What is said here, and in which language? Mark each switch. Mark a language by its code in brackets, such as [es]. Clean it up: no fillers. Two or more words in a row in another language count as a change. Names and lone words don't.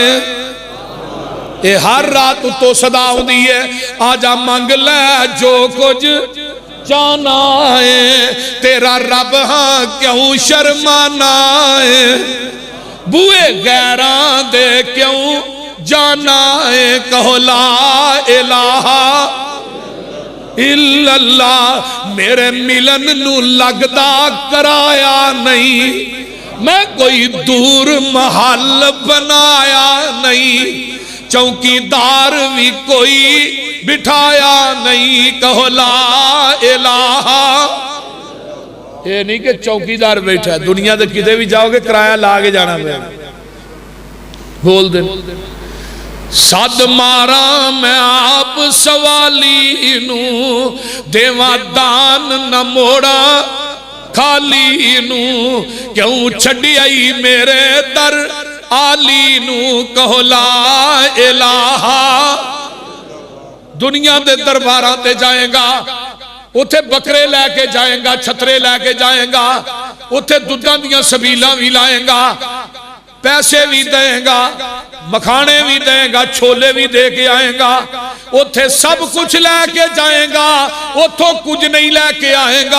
[pa] یہ ہر رات تو صدا آؤندی ہے، آجا منگ لے جو کچھ چاہنا ہے. تیرا رب ہاں کیوں شرمانا ہے، بوہے غیراں دے کیوں جانا ہے. [ar] कहो لا إله إلا الله, [pa] میرے ملن نوں لگدا کرایہ نہیں، میں کوئی دور محل بنایا نہیں، چوکیدار بھی کوئی بٹھایا نہیں. [ur] کہو [ar] لا إله, [ur] یہ نہیں کہ چوکیدار بیٹھا ہے، دنیا کے کتے بھی جاؤ گے کرایہ لا کے جانا پڑے گا. [pa] بول دے صد مارا میں آپ سوالی نوں، دیوا دان نہ موڑا خالی نوں، کیوں چھڈی آئی میرے در آلی نوں. کہو [ar] لا إله, [pa] دنیا کے درباراں تے جائے گا، اوتھے بکرے لے کے جائے گا، چھترے لے کے جائے گا، اوتھے دودھاں دیاں سبیلاں بھی لائے گا، پیسے بھی دے گا، مکھانے بھی دے گا، چھولے بھی دے کے آئے گا، اوتھے سب کچھ لے کے جائے گا، اوتھوں کچھ نہیں لے کے آئے گا.